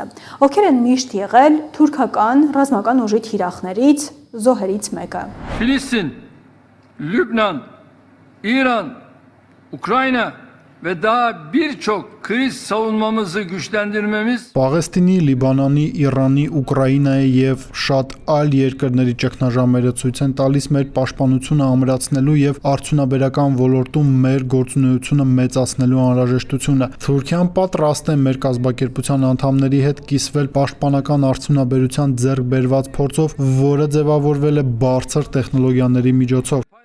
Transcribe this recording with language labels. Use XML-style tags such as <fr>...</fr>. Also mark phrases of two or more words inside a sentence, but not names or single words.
<hy>ովքեր են միշտ եղել թուրքական ռազմական ուժի թիրախներից, զոհերից մեկը։</hy> <tr>Filistin, Lübnan, İran, Ukrayna ve daha birçok kriz savunmamızı güçlendirmemiz</tr> <hy>Պաղեստինի, Լիբանանի, Իրանի, Ուկրաինայի եւ շատ այլ երկրների ճգնաժամերը ցույց են տալիս մեր պաշտպանությունը ամրացնելու եւ արդյունաբերական ոլորտում մեր գործունեությունը մեծացնելու անհրաժեշտությունը։ Թուրքիան պատրաստ է մեր կազմակերպության անդամների հետ կիսվել պաշտպանական արդյունաբերության ձեռք բերված փորձով, որը ձևավորվել է բարձր տեխնոլոգիաների միջոցով։</hy>